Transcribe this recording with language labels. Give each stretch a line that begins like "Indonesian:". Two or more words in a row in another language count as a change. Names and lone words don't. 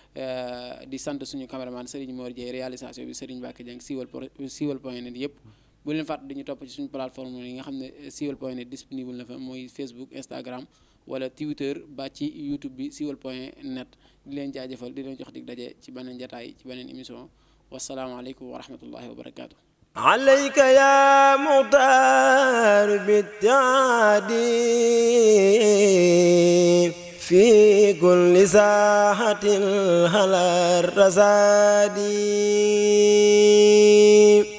Wolof: di sant suñu caméraman Serigne Mor Dieye réalisation bi Serigne Mbacke Dieng Siweul.net yëpp bu leen fàtte di ñu topp ci suñu plateforme yi nga xam ne Siweul.net disponible na fa mooy Facebook Instagram wala Twitter ba ci YouTube bi Siweul.net di leen jaajëfal di leen jox dig daje ci beneen jataay ci beneen émission
Arabic: والسلام عليكم ورحمة الله وبركاته. عليك يا مختار بالتعدي في كل ساحة على الرصاد